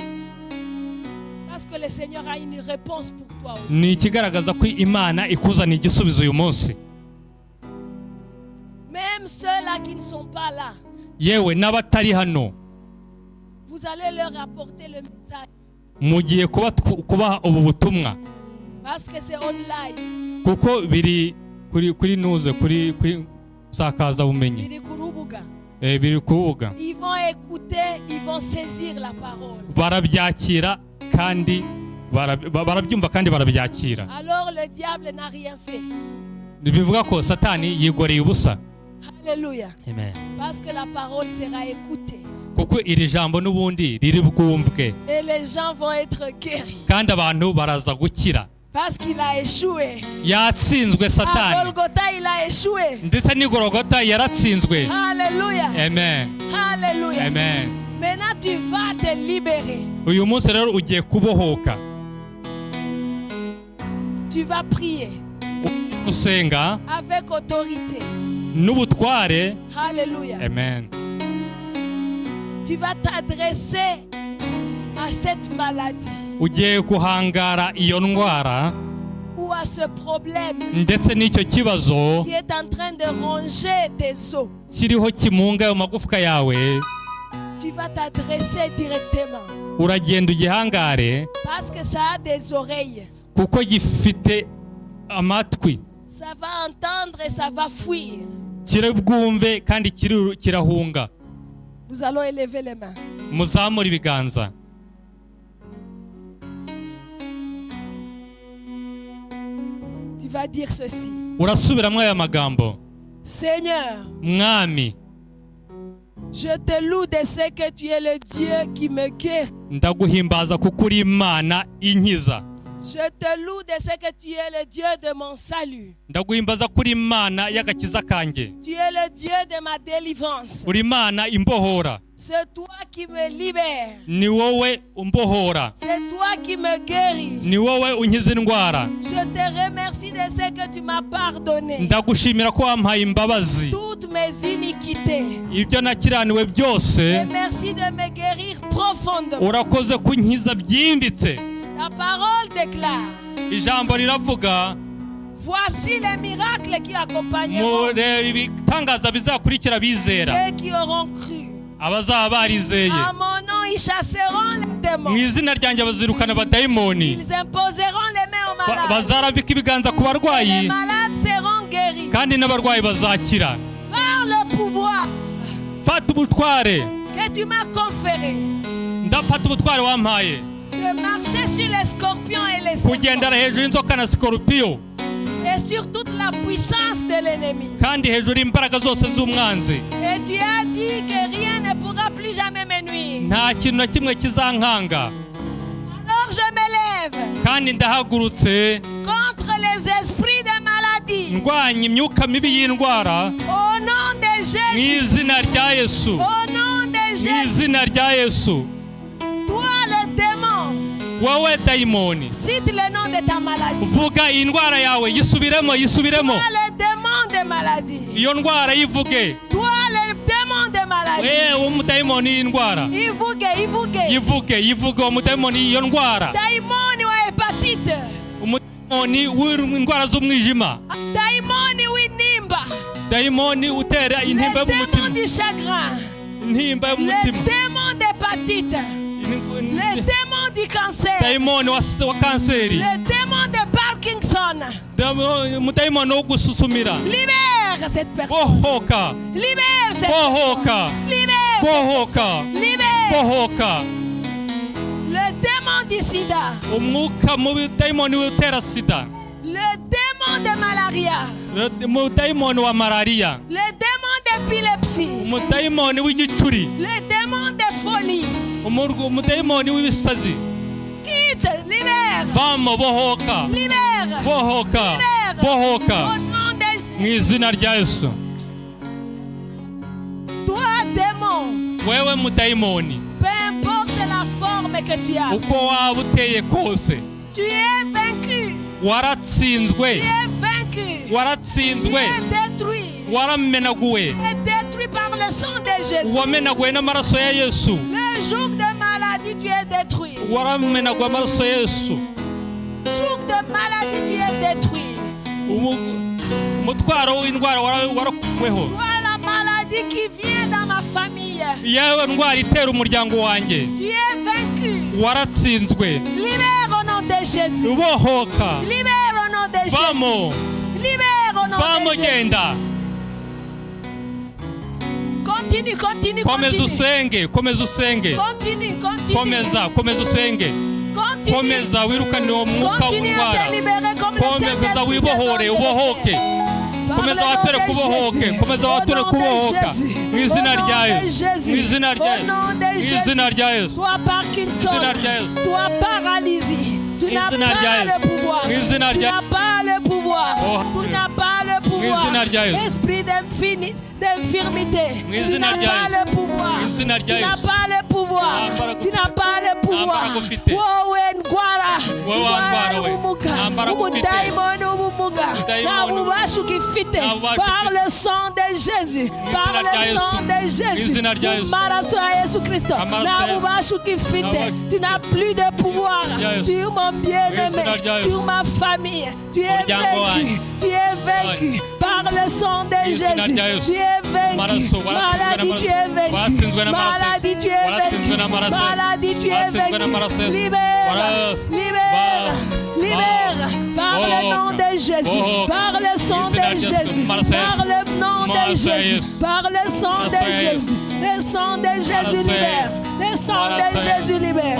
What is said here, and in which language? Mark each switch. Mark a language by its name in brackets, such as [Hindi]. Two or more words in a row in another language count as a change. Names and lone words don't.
[French] Parce que le Seigneur a une réponse pour toi aussi. [Kinyarwanda] Ni ikigaragaza ko Imana ikuzana igisubizo uyu munsi. [French] là qui ne sont pas là, [Kinyarwanda] yewe n'abatari hano [French] vous allez leur apporter le message. [Kinyarwanda] mugiye kubaha ubu butumwa [French] Parce que c'est online. [Kinyarwanda] kuko biri kuri nuze kuri sakaza bumenyi Biri kurubuga. biri kuvuga. [French] Ils vont écouter, ils vont saisir la parole. [Kinyarwanda] Barabyakira kandi barabyumva kandi barabyakira. [French] Alors le diable n'a rien fait. [Kinyarwanda] Bivuga ko Satani yigoreye ubusa. [French] Alléluia. [Kinyarwanda] Amen. [French] Parce que la parole sera écoutée. [Kinyarwanda] Kuko iri jambo n'ubundi riri bwumvwe [French] Et les gens vont être guéris. [Kinyarwanda] kandi abantu baraza gukira. [French] Parce qu'il a échoué. [Kinyarwanda] Yatsinzwe [French] À [Kinyarwanda] Satani [French] Golgotha, il a échoué. [Kinyarwanda] ndetse n'i Golgotha yaratsinzwe. [French] Alléluia. [Kinyarwanda] Amen. [French] Alléluia. [Kinyarwanda] Amen. [French] Maintenant, tu vas te libérer. [Kinyarwanda] Uyu munsi rero ugiye kubohoka. [French] Tu vas prier [Kinyarwanda] Usenga [French] avec autorité. [Kinyarwanda] n'ubutware. [French] Alléluia. [Kinyarwanda] Amen. [French] Tu vas t'adresser à cette maladie [Kinyarwanda] Ugiye guhangara iyo ndwara [French] ou à ce problème [Kinyarwanda] ndetse n'icyo kibazo [French] qui est en train de ronger tes os. [Kinyarwanda] kiriho kimunga ayo magufwa yawe. [French] Tu vas t'adresser directement [Kinyarwanda] Uragenda ugihangare [French] parce que ça a des oreilles. [Kinyarwanda] kuko gifite amatwi. [French] Ça va entendre et ça va fuir. [Kinyarwanda] Kirabwumve kandi kirahunga. [French] Nous allons élever les mains. [Kinyarwanda] Muzamura ibiganza. [French] Tu vas dire ceci. [Kinyarwanda] Urasubiramo aya magambo. [French] Seigneur, [Kinyarwanda] Mwami, [French] je te loue de ce que tu es le Dieu qui me guérit. [Kinyarwanda] ndaguhimbaza kuko uri Imana inkiza. [French] Je te loue de ce que tu es le Dieu de mon salut. [Kinyarwanda] Ndaguhimbaza kuri Imana y'agakiza kanjye. [French] Tu es le Dieu de ma délivrance. [Kinyarwanda] Uri Imana imbohora. [French] C'est toi qui me libères. [Kinyarwanda] Ni wowe umbohora. [French] C'est toi qui me guéris. [Kinyarwanda] Ni wowe unkiza indwara. [French] Je te remercie de ce que tu m'as pardonné. [Kinyarwanda] Ndagushimira ko wampaye imbabazi. [French] Toutes mes iniquités. [Kinyarwanda] Ibyo nakiraniwe byose. [French] Et merci de me guérir profondément. [Kinyarwanda] Urakoze kunkiza byimbitse. [French] Ta parole déclare. [Kinyarwanda] Ijambo riravuga [French] Voici les miracles qui accompagneront [Kinyarwanda] mureba ibitangaza bizakurikira bizera. [French] ceux qui auront cru. [Kinyarwanda] Abazaba barizeye. [French] À mon nom, ils chasseront les démons. [Kinyarwanda] Mu izina ryanjye bazirukana abadayimoni. [French] Ils imposeront les mains aux malades. [Kinyarwanda] Bazarambika ibiganza ku [French] Les [Kinyarwanda] barwayi [French] malades seront guéris [Kinyarwanda] kandi n'abarwayi bazakira. [French] par le pouvoir [Kinyarwanda] Fata ubutware. [French] que tu m'as conféré [Kinyarwanda] Ndafata ubutware wampaye. [French] de marcher sur les scorpions et les serpents [Kinyarwanda] Kugendera hejuru y'inzoka na sikorupiyo [French] et sur toute la puissance de l'ennemi. [Kinyarwanda] kandi hejuru imbaraga zose z'umwanzi. [French] Et tu as dit que rien ne pourra plus jamais me nuire. [Kinyarwanda] Nta kintu na kimwe kizankanga. [French] Alors je m'élève [Kinyarwanda] Kandi ndahagurutse [French] contre les esprits de maladie. [Kinyarwanda] ndwanya imyuka mibi y'indwara [French] Au nom de [Kinyarwanda] mu [French] Jésus. [Kinyarwanda] izina rya Yesu. [French] Au nom de [Kinyarwanda] Mu [French] Jésus. [Kinyarwanda] izina rya Yesu. [French] Toi le démon. [Kinyarwanda] Wowe dayimoni, [French] Cite le nom de ta maladie. [Kinyarwanda] vuga iyi ndwara yawe, yisubiremo yisubiremo. [French] Toi le démon de maladie. [Kinyarwanda] Iyo ndwara yivuge. [French] Toi le démon de maladie. [Kinyarwanda] Umudayimoni y'indwara yivuge uwo mudayimoni y'iyo ndwara. Daimoni wa hepatite. Umudayimoni w'indwara z'umwijima. Daimoni w'intimba. Dayimoni utera [French] Le [Kinyarwanda] intimba [French] démon [Kinyarwanda] y'umutima. [French] du chagrin. [Kinyarwanda] Intimba [French] Le [Kinyarwanda] y'umutima. [French] démon d'hépatite. Le démon du cancer. [Kinyarwanda] Dayimoni wa kanseri. [French] Le démon de Parkinson. [Kinyarwanda] Umudayimoni wo gususumira. [French] Libère cette personne. [Kinyarwanda] Bohoka. [French] Libère cette [Kinyarwanda] Bohoka. [French] personne. Libère. [Kinyarwanda] Bohoka. [French] Libère. [Kinyarwanda] Bohoka. [French] Le démon du sida. [Kinyarwanda] Umwuka mubi dayimoni utera sida. [French] Le démon de malaria. [Kinyarwanda] Umudayimoni wa malariya. [French] Le démon d'épilepsie. [Kinyarwanda] Umudayimoni w'igicuri. [French] Le démon de folie. [Kinyarwanda] Umudayimoni w'ibisazi. [French] Quitte, libère. [Kinyarwanda] Vamo bohoka. [French] Libère. [Kinyarwanda] Bohoka. [French] Libère. [Kinyarwanda] Bohoka. [French] Au nom de [Kinyarwanda] Mu izina rya Yesu. [French] toi, démon, [Kinyarwanda] Wewe mudayimoni, [French] peu importe la forme que tu as, [Kinyarwanda] uko waba uteye kose, [French] tu es vaincu. [Kinyarwanda] waratsinzwe. [French] Tu es vaincu. Tu [Kinyarwanda] Waratsinzwe. [French] es détruit. [Kinyarwanda] Waramenaguwe. [French] Tu es détruit par le sang de Jésus. [Kinyarwanda] Wamenaguwe n'amaraso ya Yesu. [French] Le jour de maladie, tu es détruit. [Kinyarwanda] Waramenaguwe amaraso ya Yesu. [French] Jour de maladie, tu es détruit. [Kinyarwanda] Umutwaro w'indwara warakuweho. [French] Toi, la maladie maladie qui vient dans ma famille, [Kinyarwanda] yewe ndwara itera umuryango wanjye [French] tu es vaincu. [Kinyarwanda] waratsinzwe. [French] Libère au nom de Jésus. [Kinyarwanda] Ubohoka, [French] Libère au nom de Jésus. [Kinyarwanda] vamo, [French] Libère au nom [Kinyarwanda] vamo, [French] de Jésus. [Kinyarwanda] genda. [French] Continue, continue, [Kinyarwanda] Komeza [French] continue. [Kinyarwanda] usenge, komeza usenge. [French] Continue, continue. [Kinyarwanda] Komeza usenge. [French] Continue. [Kinyarwanda] Komeza wirukane uwo mwuka [French] Continue à [Kinyarwanda] w'indwara. [French] te libérer comme le [Kinyarwanda] Komeza [French] Saint-Esprit [Kinyarwanda] wibohore, [French] te donne [Kinyarwanda] ubohoke. [French] de faire. [Kinyarwanda] Komeza [French] Par le [Kinyarwanda] watere [French] nom de [Kinyarwanda] kubohoke, [French] Jésus. [Kinyarwanda] komeza [French] Au [Kinyarwanda] watere [French] nom de [Kinyarwanda] kubohoka. [French] Jésus. [Kinyarwanda] Mu izina [French] Au nom [Kinyarwanda] rya [French] de [Kinyarwanda] Yesu. [French] Jésus. [Kinyarwanda] Mu izina rya [French] Au [Kinyarwanda] Yesu. [French] nom de [Kinyarwanda] Mu izina [French] Jésus. [Kinyarwanda] rya Yesu. [French] Toi Parkinson, [Kinyarwanda] Izina rya Yesu. [French] toi paralysie, tu n'as [Kinyarwanda] Izina rya [French] pas [Kinyarwanda] Yesu. [French] le pouvoir. [Kinyarwanda] Mu izina [French] Tu [Kinyarwanda] rya [French] n'as pas le pouvoir. Oh. Tu n'as pas le pouvoir. [Kinyarwanda] izina rya Yesu. [French] Esprit d'infirmité, [Kinyarwanda] Mu [French] tu [Kinyarwanda] izina [French] n'as [Kinyarwanda] rya [French] pas [Kinyarwanda] Yesu. [French] le pouvoir. [Kinyarwanda] Mu izina [French] Tu [Kinyarwanda] rya [French] n'as [Kinyarwanda] Yesu. [French] pas le pouvoir. [Kinyarwanda] Nta mbaraga [French] Tu n'as [Kinyarwanda] ufite. [French] pas le pouvoir. [Kinyarwanda] mbaraga ufite. Wowe ndwara, Wowe wandwara we. ubumuga, Nta mbaraga ufite. umudayimoni w'ubumuga, nta bubasha ugifite. Nta bubasha [French] Par [Kinyarwanda] ufite. [French] le sang de Jésus, par [Kinyarwanda] izina [French] le [Kinyarwanda] rya Yesu. [French] sang de [Kinyarwanda] Mu [French] Jésus, [Kinyarwanda] izina rya mu Yesu. maraso ya Yesu Kristo, Amaraso nta ya Yesu. bubasha ugifite. Nta [French] Tu n'as plus de pouvoir [Kinyarwanda] rya Yesu. [French] sur mon bien-aimé, [Kinyarwanda] Mu izina rya Yesu. [French] sur ma famille. Tu es [Kinyarwanda] Umuryango [French] vaincu, [Kinyarwanda] wanjye. [French] tu es vaincu par le sang de [Kinyarwanda] Mu izina [French] Jésus. [Kinyarwanda] rya Yesu. [French] Tu es vaincu. [Kinyarwanda] Maraso, [French] Maladie, tu es vaincu. [Kinyarwanda] waratsinzwe n'amaraso. [French] Maladie, tu es [Kinyarwanda] Waratsinzwe [French] vaincu. [Kinyarwanda] n'amaraso. [French] Maladie, tu es [Kinyarwanda] Waratsinzwe n'amaraso. [French] vaincu. Libère, [Kinyarwanda] Waratsinzwe. [French] libère, libère. Par le nom de Jésus, par le sang de Jésus, par le nom de Jésus, par le sang de Jésus. Le sang de Jésus libère. Le sang de Jésus libère.